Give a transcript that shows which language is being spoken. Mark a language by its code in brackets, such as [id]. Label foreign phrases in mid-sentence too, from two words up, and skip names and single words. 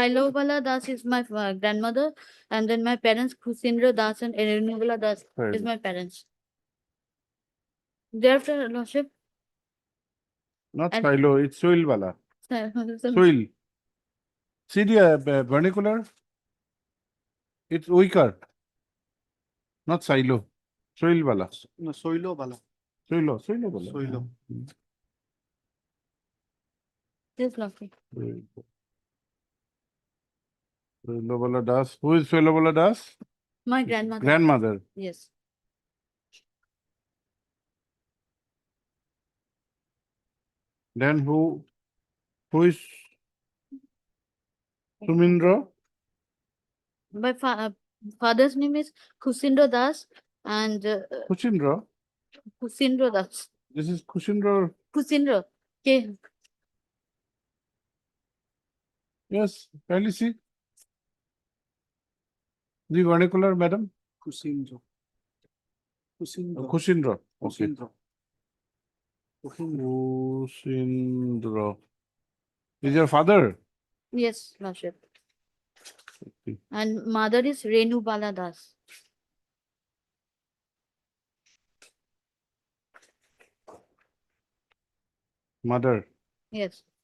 [en] Sailobala Das is my grandmother, and then my parents, Kusindra Das and Renubala Das is my parents. Thereafter, Lordship. not and- Silo, it's Soilbala. Soil. Soil. See the vernacular? It's Uikar, not Silo. Soilbala. No, Soilo Bala. Bala. Soilo. Yes, Lordship. Soilobala Das. Who is Soilobala Das? My grandmother. Grandmother. Yes. Then who is Sumindra? My father's name is Kusindra Das and Kuchindra. Kusindra Das. This is Kuchindra. Kusindra. Okay, Yes, kindly see. The vernacular, madam? Kusindra. Kusindra. Kushindra. Okay. Kusindra. Kushindra. Is your father? yes, Lordship. Okay. And mother is Renu Bala Das. Mother. Yes.